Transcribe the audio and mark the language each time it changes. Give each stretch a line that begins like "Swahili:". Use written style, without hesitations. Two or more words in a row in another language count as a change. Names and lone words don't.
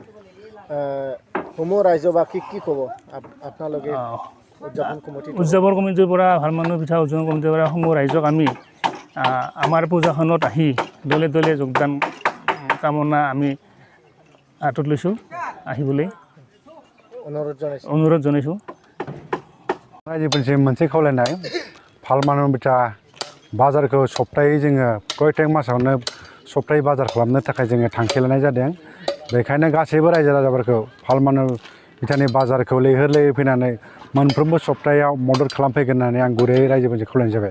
Assamese: সমূহ ৰাইজবাসী কি ক'ব আপোনালোকে উদযাপন কমিটিৰ পৰা ভাল মানুহ পিঠা উদযাপন কমিটিৰ পৰা সমূহ ৰাইজক আমি আমাৰ পূজাখনত আহি দলে দলে যোগদান কামনা আমি হাতত লৈছোঁ, আহিবলৈ অনুৰোধ জনাইছোঁ।
Bodo: रायजोफोरनिसिम मोनसे खावलायनाय फाल मानु बिथा बाजारखौ सप्तायै जोङो प्रत्येक मासावनो सप्तायै बाजार खालामनो थाखाय जोङो थांखि लानाय जादों। बेखायनो गासैबो रायजो राजाफोरखौ फाल मानु बिथानि बाजारखौ लैहोर लैहोर फैनानै मोनफ्रोमबो सप्तायाव मदद खालामफैगोन होननानै आं गुरैयै रायजोफोरजों खावलायनाय जाबाय।